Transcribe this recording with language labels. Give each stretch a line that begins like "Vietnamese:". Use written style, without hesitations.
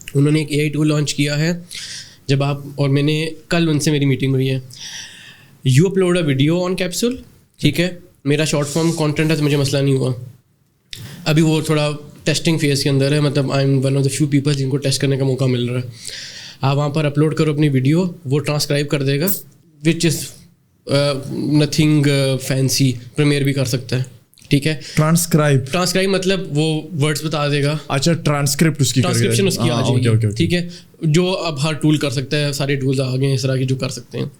Urdu: انہوں نے ایک AI ٹول لانچ کیا ہے. جب آپ, اور میں نے کل ان سے میری میٹنگ ہوئی ہے,
English: you upload a video on capsule,
Urdu: ٹھیک ہے, میرا شارٹ فارم کانٹینٹ ہے تو مجھے مسئلہ نہیں ہوا. ابھی وہ تھوڑا ٹیسٹنگ فیز کے اندر ہے, مطلب
English: I am one of the few people
Urdu: جن کو ٹیسٹ کرنے کا موقع مل رہا ہے. آپ وہاں پر اپلوڈ کرو اپنی ویڈیو, وہ ٹرانسکرائب کر دے گا,
English: Which is nothing fancy.
Urdu: پریمیئر بھی کر سکتا ہے, ٹھیک ہے. ٹرانسکرائب مطلب وہ ورڈس بتا دے گا. اچھا ٹرانسکرپشن اس کی آ جائے گی, ٹھیک ہے, جو اب ہر ٹول کر سکتا ہے. سارے ٹولز آ گئے ہیں اس طرح کی جو کر سکتے ہیں.